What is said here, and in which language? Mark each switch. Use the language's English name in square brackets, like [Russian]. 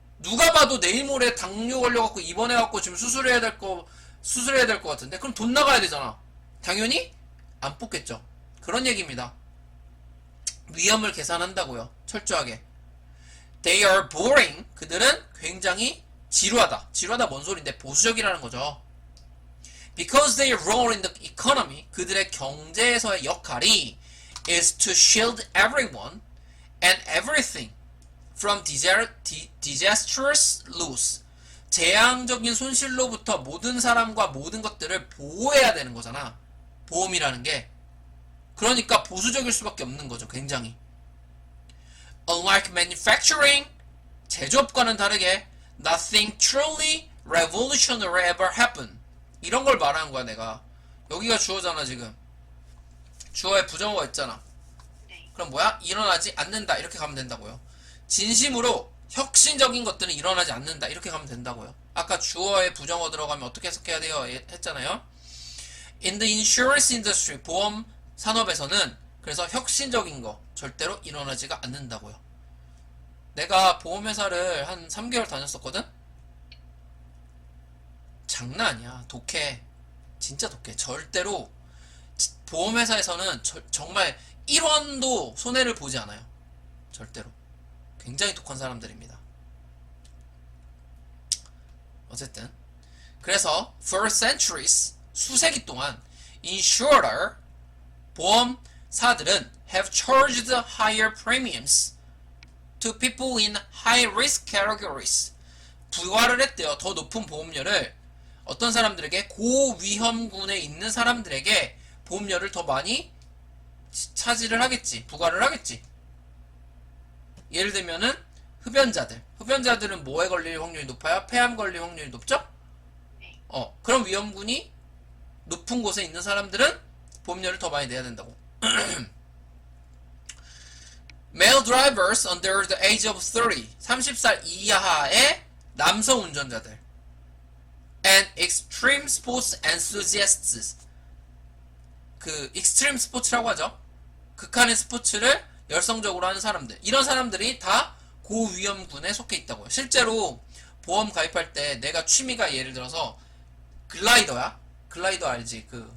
[Korean] 누가 봐도 내일 모레 당뇨 걸려갖고 입원해갖고 지금 수술해야 될 것 같은데 그럼 돈 나가야 되잖아. 당연히 안 뽑겠죠. 그런 얘기입니다. 위험을 계산한다고요. 철저하게. [English] They are boring. [Korean] 그들은 굉장히 지루하다. 지루하다 뭔 소린데 보수적이라는 거죠. [English] Because their role in the economy. [Korean] 그들의 경제에서의 역할이 [English] is to shield everyone and everything from disastrous loss. [Korean] 재앙적인 손실로부터 모든 사람과 모든 것들을 보호해야 되는 거잖아. 보험이라는 게. 그러니까 보수적일 수밖에 없는 거죠. 굉장히. [English] Unlike manufacturing, [Korean] 제조업과는 다르게 [English] nothing truly revolutionary ever happened. [Korean] 이런 걸 말하는 거야 내가. 여기가 주어잖아 지금. 주어에 부정어가 있잖아. 네. 그럼 뭐야? 일어나지 않는다 이렇게 가면 된다고요. 진심으로 혁신적인 것들은 일어나지 않는다 이렇게 가면 된다고요. 아까 주어에 부정어 들어가면 어떻게 해석해야 돼요? 했잖아요. [English] In the insurance industry, [Korean] 보험 산업에서는 그래서 혁신적인 거 절대로 일어나지가 않는다고요. 내가 보험회사를 한 3개월 다녔었거든? 장난 아니야. 독해. 진짜 독해. 절대로 보험회사에서는 정말 1원도 손해를 보지 않아요. 절대로. 굉장히 독한 사람들입니다. [English] 어쨌든 그래서 for centuries, [Korean] 수세기 동안 [English] insurer, [Korean] 보험사들은 [English] have charged higher premiums to people in high risk categories. [Korean] 부과를 했대요. 더 높은 보험료를 어떤 사람들에게, 고위험군에 있는 사람들에게 보험료를 더 많이 차지를 하겠지. 부과를 하겠지. 예를 들면은 흡연자들은 뭐에 걸릴 확률이 높아요? 폐암 걸릴 확률이 높죠? 네. 그런 위험군이 높은 곳에 있는 사람들은 보험료를 더 많이 내야 된다고. [English] Male drivers under the age of 30, [Korean] 30살 이하의 남성 운전자들. [English] And extreme sports enthusiasts. [Korean] 그 extreme 스포츠라고 하죠. 극한의 스포츠를 열성적으로 하는 사람들. 이런 사람들이 다 고위험군에 속해 있다고요. 실제로 보험 가입할 때 내가 취미가 예를 들어서 글라이더야. 글라이더 알지?